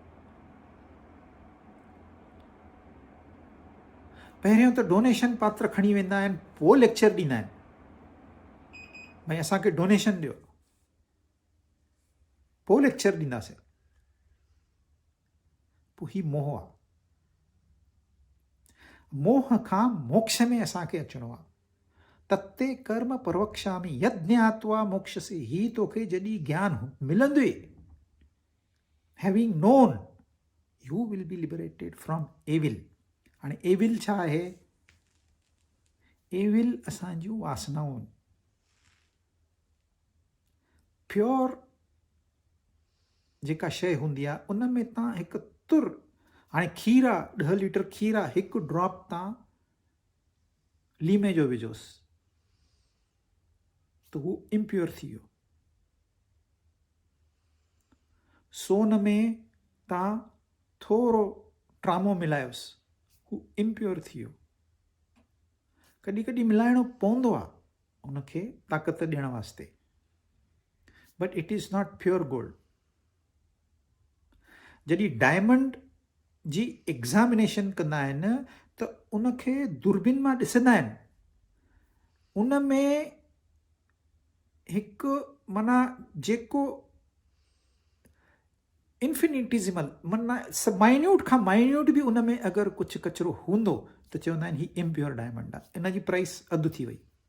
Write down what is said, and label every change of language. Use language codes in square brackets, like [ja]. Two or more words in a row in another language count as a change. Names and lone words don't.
[sd] पहिरियों त डोनेशन पात्र खणी वेंदा आहिनि, पोइ लेक्चर ॾींदा आहिनि भई असांखे डोनेशन ॾियो, पोइ लेक्चर ॾींदासीं। पोइ ही मोह आहे। मोह खां मोक्ष में असांखे अचिणो आहे। [sa] तत्ते कर्म प्रवक्ष्यामि यद् ज्ञात्वा मोक्षसे। [sd] ही तोखे जॾहिं ज्ञान मिलंदुई, [en] having known, you will be liberated from evil. [sd] हाणे एविल छा आहे? एविल असांजूं वासनाऊं। प्योर जेका शइ हूंदी आहे उन में तव्हां हिकु तुर, हाणे खीर आहे, 10 लीटर खीर आहे, हिकु ड्रॉप तव्हां लीमे जो विझोसि त हू इम्प्योर थी वियो। सोन में तव्हां थोरो ट्रामो मिलायोसि, हू इम्प्योर थी वियो। कॾहिं कॾहिं मिलाइणो पवंदो आहे उनखे ताक़त ॾियण वास्ते, [en] but it is not pure gold. [sd] जॾहिं डायमंड जी एग्ज़ामिनेशन कंदा आहिनि त उनखे दूरबीन मां ॾिसंदा आहिनि, उन में हिकु माना जेको इन्फिनिटिज़िमल माना माइन्यूट खां माइन्यूट बि उन में अगरि कुझु कचिरो हूंदो त चवंदा आहिनि ही [en] impure diamond [sd] आहे, इन जी प्राइस अधु थी वई।